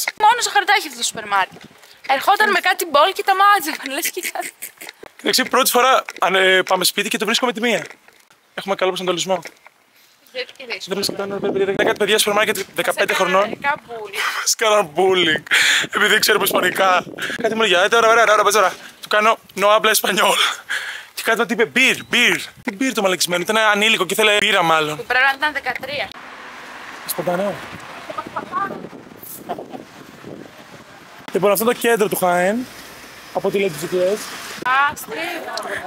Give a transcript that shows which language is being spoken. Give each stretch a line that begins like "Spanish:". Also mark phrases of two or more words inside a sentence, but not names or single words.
Greek: Μόνο στο χαρτάκι αυτό το σούπερ μάρκετ. Ερχόταν με κάτι μπολ και τα μάτζευαν, λες και κάτι. Εντάξει, πρώτη φορά πάμε σπίτι και το βρίσκουμε τη μία. Έχουμε καλό προσανατολισμό. Δεν βρίσκεται κάτι παιδιά στο σούπερ μάρκετ 15 χρονών. Μας κάναν bullying. Επειδή δεν ξέρουμε ισπανικά. Κάτι μου λέγε, ωραία, πες τώρα. Του κάνω
Spanish: no habla español.
Greek: Και κάτι μου είπε beer. Τι beer το μαλακισμένο, ήταν ανήλικο και ήθελε μπύρα μάλλον. Που πρέπει να ήταν 13. Σποντανό. Λοιπόν, αυτό είναι το κέντρο του Χάεν. Από ό,τι λέει τους GPS. Α, στρίβουν.